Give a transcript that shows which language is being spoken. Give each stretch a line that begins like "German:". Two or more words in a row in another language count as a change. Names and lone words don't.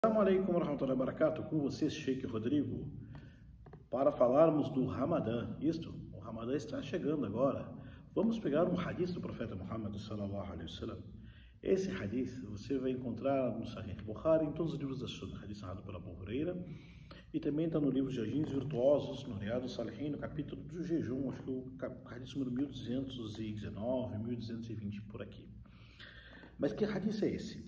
Arabic: السلام عليكم ورحمة الله وبركاته,
Portuguese: com vocês, Sheikh Rodrigo, para falarmos do Ramadã. O Ramadã está chegando agora. Vamos pegar um hadith do profeta Muhammad
Arabic: صلى الله عليه وسلم.
Portuguese: Esse hadith você vai encontrar no Sahih Bukhari, em todos os livros da Sunnah, hadith narrado pela Abu Huraira, e também está no livro de Jaginhos Virtuosos, no Riyadus Salihin, no capítulo do jejum, acho que o hadith número 1219, 1220, por aqui. Mas que hadith é esse?